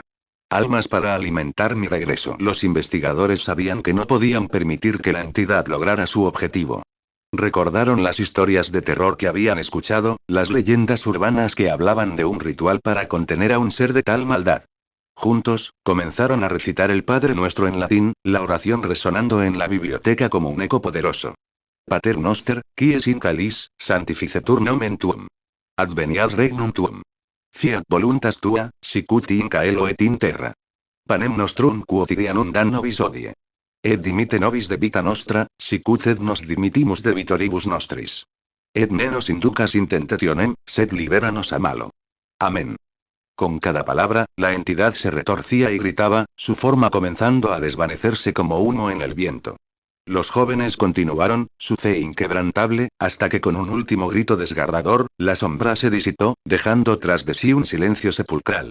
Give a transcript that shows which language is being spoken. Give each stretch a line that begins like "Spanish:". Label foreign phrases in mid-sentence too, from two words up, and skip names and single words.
Spanish: Almas para alimentar mi regreso. Los investigadores sabían que no podían permitir que la entidad lograra su objetivo. Recordaron las historias de terror que habían escuchado, las leyendas urbanas que hablaban de un ritual para contener a un ser de tal maldad. Juntos, comenzaron a recitar el Padre Nuestro en latín, la oración resonando en la biblioteca como un eco poderoso.
Latin: Pater noster, qui es in calis, sanctificetur nomen tuum. Adveniat regnum tuum. Fiat voluntas tua, sicut in caelo et in terra. Panem nostrum quotidianum dan nobis hodie. Et dimite nobis debita nostra, sicut et nos dimittimus debitoribus nostris. Et ne nos inducas in tentationem, sed liberanos a malo.
Spanish: Amén. Con cada palabra, la entidad se retorcía y gritaba, su forma comenzando a desvanecerse como humo en el viento. Los jóvenes continuaron, su fe inquebrantable, hasta que con un último grito desgarrador, la sombra se disipó, dejando tras de sí un silencio sepulcral.